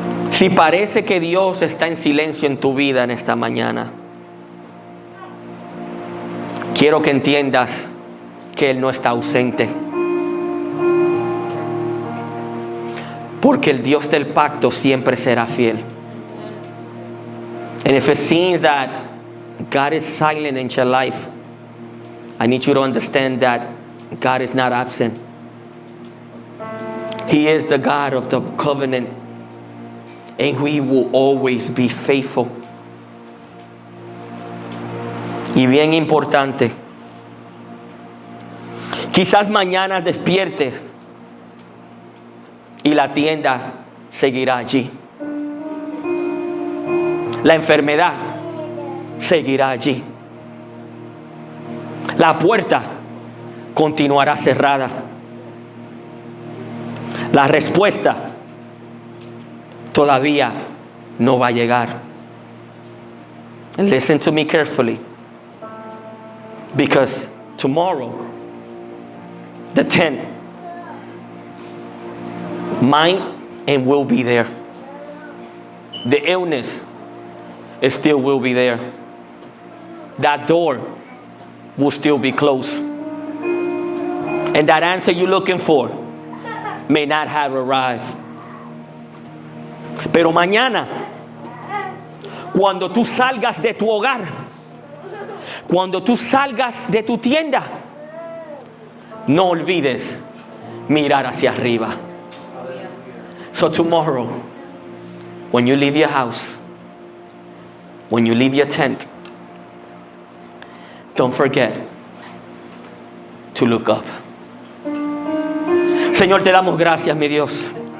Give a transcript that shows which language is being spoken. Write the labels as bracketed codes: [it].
[es] Si parece que Dios está en silencio en tu vida en esta mañana, quiero que entiendas que Él no está ausente. Porque el Dios del pacto siempre será fiel. [en] And if it seems that God is silent in your life, I need you to understand that God is not absent. He is the God of the covenant, and He will always be faithful. [es] Y bien importante, quizás mañana despiertes y la tienda seguirá allí. La enfermedad seguirá allí. La puerta continuará cerrada. La respuesta todavía no va a llegar. [en] And listen to me carefully, because tomorrow, the 10th, might and will be there. The illness still will be there. That door will still be closed. And that answer you're looking for may not have arrived. [es] Pero mañana, cuando tú salgas de tu hogar, cuando tú salgas de tu tienda, no olvides mirar hacia arriba. [en] So tomorrow, when you leave your house, when you leave your tent, don't forget to look up. [es] Señor, te damos gracias, mi Dios.